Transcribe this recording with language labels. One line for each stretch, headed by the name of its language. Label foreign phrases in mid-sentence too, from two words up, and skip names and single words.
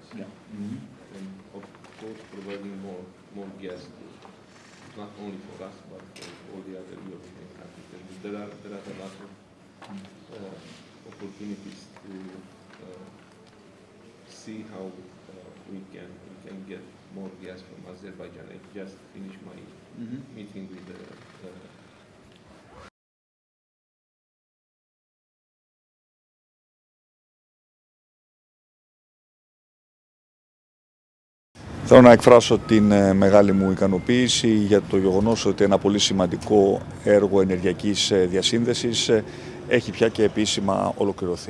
English: So, and of course providing more gas, not only for us but for all the other European countries. And there are a lot of opportunities to see how we can get more gas from Azerbaijan. I just finished my meeting with the
Greek: Θέλω να εκφράσω την μεγάλη μου ικανοποίηση για το γεγονός ότι ένα πολύ σημαντικό έργο ενεργειακής διασύνδεσης έχει πια και επίσημα ολοκληρωθεί.